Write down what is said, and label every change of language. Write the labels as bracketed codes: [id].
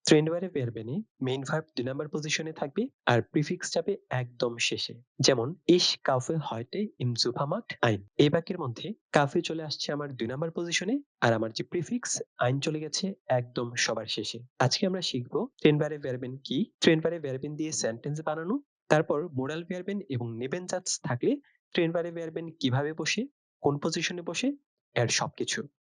[bn] Trend বারে ভার্বেনে main verb ২ number পজিশনে থাকবে আর প্রিফিক্স যাবে একদম শেষে। [de] যেমন Ich kaufe heute im Supermarkt ein। [bn] এই বাক্যের মধ্যে কাফে চলে আসছে আমার ২ নাম্বার পজিশনে আর আমার যে প্রিফিক্স আইন চলে গেছে একদম সবার শেষে। আজকে আমরা শিখব ট্রেন্ড বারে ভার্বেন কি, ট্রেন্ড বারে ভার্বেন দিয়ে সেন্টেন্স বানানো, তারপর মোডাল ভার্বেন এবং নেবেনজাজ থাকলে ট্রেন্ড বারে ভার্বেন কিভাবে বসে, কোন পজিশনে বসে, এর সবকিছু।